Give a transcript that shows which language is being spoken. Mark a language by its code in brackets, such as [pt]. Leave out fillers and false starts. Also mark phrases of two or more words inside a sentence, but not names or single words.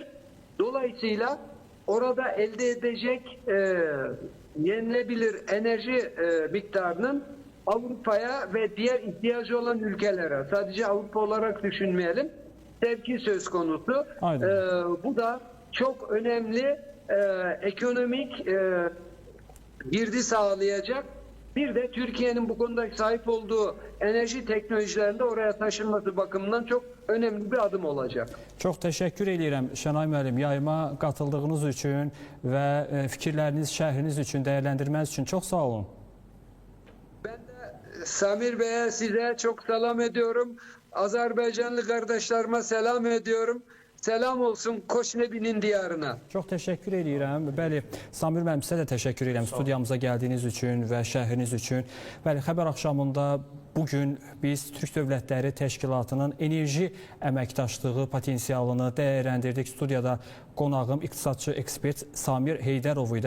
[tr] Dolayısıyla orada elde edecek yenilebilir enerji miktarının Avrupa'ya ve diğer ihtiyacı olan ülkelere, sadece Avrupa olarak düşünmeyelim, sevki söz konusu. Bu da çok önemli ekonomik girdi sağlayacak. Bir de Türkiye'nin bu konuda sahip olduğu enerji teknolojilerinde oraya taşınması bakımından çok önemli bir adım olacak. [az] Çox təşəkkür edirəm Şənay müəllim, yayıma qatıldığınız üçün və fikirləriniz, şərhiniz üçün, dəyərləndirməniz üçün çox sağ olun. [tr] Ben de Samir Bey'e, size çok selam ediyorum. Azerbaycanlı kardeşlerime selam ediyorum. Selam olsun Koşnebi'nin diyarına. [az] Çox təşəkkür edirəm. Bəli, Samir müəllim, sizə də təşəkkür edirəm studiyamıza gəldiyiniz üçün və şərhiniz üçün. Bəli, xəbər axşamında bugün biz Türk Dövlətləri Təşkilatının enerji əməkdaşlığı potensialını dəyərləndirdik. Studiyada qonağım iqtisadçı ekspert Samir Heydərov idi.